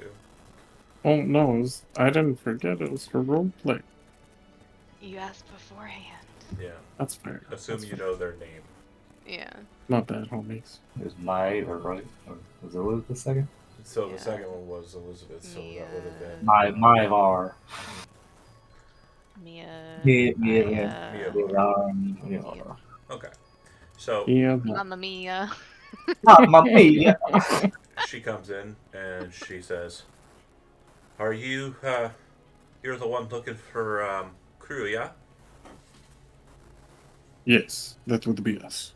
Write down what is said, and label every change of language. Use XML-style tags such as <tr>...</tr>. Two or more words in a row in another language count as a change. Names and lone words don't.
<en>Oh no, I didn't forget it was for roleplay. You asked beforehand. Yeah, That's fair. assume That's you fair. know their name. Yeah. Not bad, homies. It was Maeva, right? Or was it Elizabeth the second? So Yeah. the second one was Elizabeth, so that would have been Maevar. Mia. Mia. Mia. Mia. Okay. So Yeah, but</en> <it>Mamma Mia. Mamma mia!</it> <en>she comes in and she says, "Are you you're the one looking for crew, yeah? yes, that would be us.</en>